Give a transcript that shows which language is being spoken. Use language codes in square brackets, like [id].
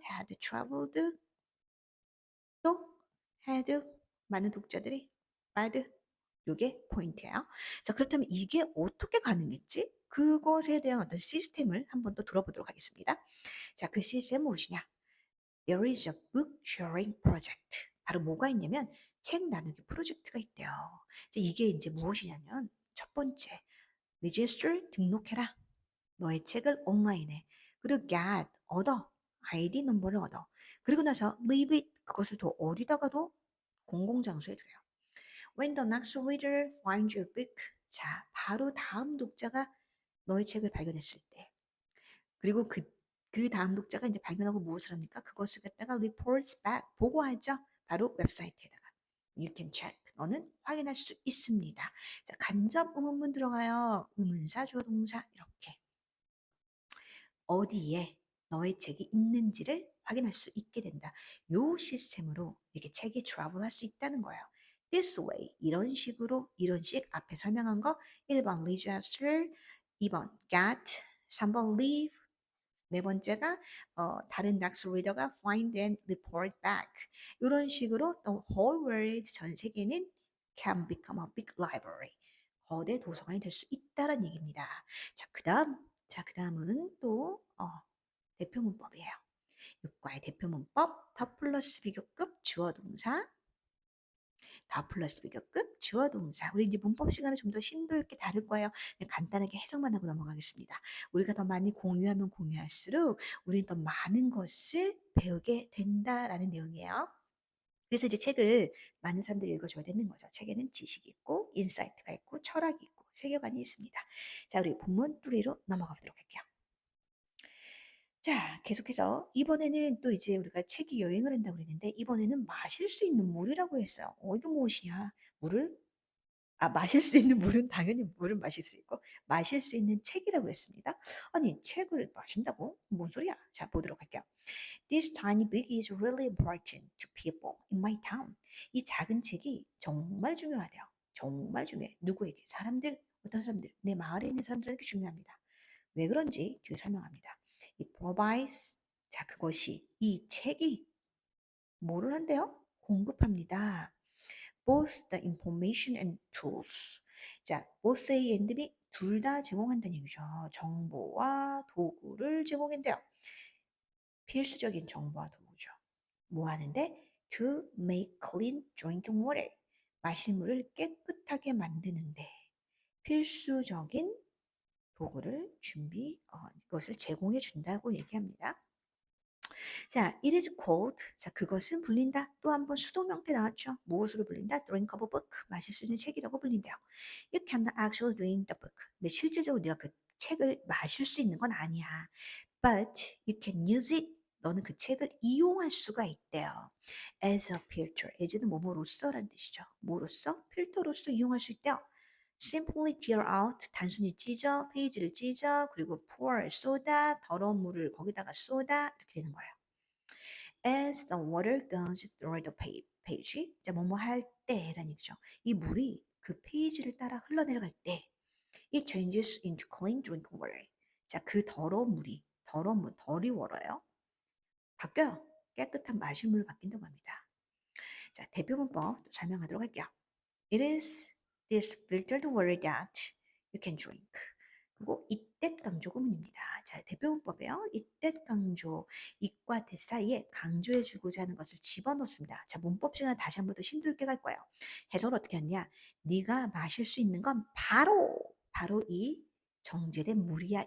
[en] had traveled [ko] 또 [en] had [ko] 많은 독자들이 [en] read [ko] 요게 포인트예요. 자, 그렇다면 이게 어떻게 가능했지? 그것에 대한 어떤 시스템을 한번 더 들어보도록 하겠습니다. 자, 그 시스템은 무엇이냐? [en] There is a book sharing project. [ko] 바로 뭐가 있냐면 책 나누기 프로젝트가 있대요. 자, 이게 이제 무엇이냐면 첫 번째, [en] register [ko] 등록해라. 너의 책을 온라인에. 그리고 [en] get [ko] 얻어. 아이디 넘버를 얻어. 그리고 나서 [en] leave it [ko] 그것을 더 어디다가도 공공장소에 두래요. [en] When the next reader finds your book. [ko] 자, 바로 다음 독자가 너의 책을 발견했을 때. 그리고 그 다음 독자가 이제 발견하고 무엇을 합니까? 그것을 갖다가 [en] reports back, [ko] 보고하죠. 바로 웹사이트에다가. [en] You can check. [ko] 너는 확인할 수 있습니다. 자, 간접 의문문 들어가요. 의문사, 주어, 동사 이렇게. 어디에 너의 책이 있는지를 확인할 수 있게 된다. 요 시스템으로 이렇게 책이 트래블할 수 있다는 거예요. [en] This way, [ko] 이런 식으로, 이런 식 앞에 설명한 거 1번 register, 2번 get, 3번 leave, 네 번째가 다른 낚시 리더가 [en] find and report back. [ko] 이런 식으로 [en] the whole world [ko] 전 세계는 [en] can become a big library. [ko] 거대 도서관이 될 수 있다는 얘기입니다. 자, 그다음은 또 대표 문법이에요. 육과의 대표 문법 더 플러스 비교급 주어 동사 더 플러스 비교급 주어 동사. 우리 이제 문법 시간을 좀 더 심도 있게 다룰 거예요. 간단하게 해석만 하고 넘어가겠습니다. 우리가 더 많이 공유하면 공유할수록 우리는 더 많은 것을 배우게 된다라는 내용이에요. 그래서 이제 책을 많은 사람들이 읽어줘야 되는 거죠. 책에는 지식이 있고 인사이트가 있고 철학이 있고 세계관이 있습니다. 자, 우리 본문 뚜리로 넘어가 보도록 할게요. 자, 계속해서 이번에는 또 이제 우리가 책이 여행을 한다고 그랬는데 이번에는 마실 수 있는 물이라고 했어요. 이거 무엇이냐? 물을 마실 수 있는 물은 당연히 물을 마실 수 있고 마실 수 있는 책이라고 했습니다. 아니, 책을 마신다고? 뭔 소리야? 자, 보도록 할게요. [en] This tiny book is really important to people in my town. [ko] 이 작은 책이 정말 중요하대요. 정말 중요해. 누구에게? 사람들, 어떤 사람들, 내 마을에 있는 사람들에게 중요합니다. 왜 그런지 뒤에 설명합니다. [en] It provides, [ko] 자, 그것이, 이 책이 뭐를 한대요? 공급합니다. [en] Both the information and tools. [ko] 자, [en] both A and B [ko] 둘 다 제공한다는 얘기죠. 정보와 도구를 제공한대요. 필수적인 정보와 도구죠. 뭐 하는데? [en] To make clean drinking water. [ko] 마실 물을 깨끗하게 만드는데 필수적인 도구를 이것을 제공해 준다고 얘기합니다. 자, [en] it is called. [ko] 자, 그것은 불린다. 또 한 번 수동 형태 나왔죠. 무엇으로 불린다? [en] Drink of a book. [ko] 마실 수 있는 책이라고 불린대요. [en] You cannot actually drink the book. [ko] 근데 실질적으로 네가 그 책을 마실 수 있는 건 아니야. [en] But you can use it. [ko] 너는 그 책을 이용할 수가 있대요. [en] As a filter. [ko] as는 뭐뭐로써라는 뜻이죠. 뭐로써? 필터로서 이용할 수 있대요. [en] Simply tear out. [ko] 단순히 찢어, 페이지를 찢어, 그리고 [en] pour, [ko] 쏟아, 더러운 물을 거기다가 쏟아 이렇게 되는 거예요. [en] As the water goes through the page. [ko] 자, 뭐뭐 할 때라는 얘기죠. 이 물이 그 페이지를 따라 흘러내려갈 때 [en] it changes into clean drinking water. [ko] 자, 그 더러운 물, 덜이 월어요. 바뀌어요. 깨끗한 마실 물로 바뀐다고 합니다. 자, 대표 문법 또 설명하도록 할게요. [en] It is this filtered water that you can drink. [ko] 그리고 이때 강조 구문입니다. 자, 대표 문법이에요. 이때 강조, 이과 대 사이에 강조해 주고자 하는 것을 집어넣습니다. 자, 문법 시간에 다시 한 번 더 심도 있게 갈 거예요. 해석을 어떻게 하냐? 네가 마실 수 있는 건 바로 이 정제된 물이야.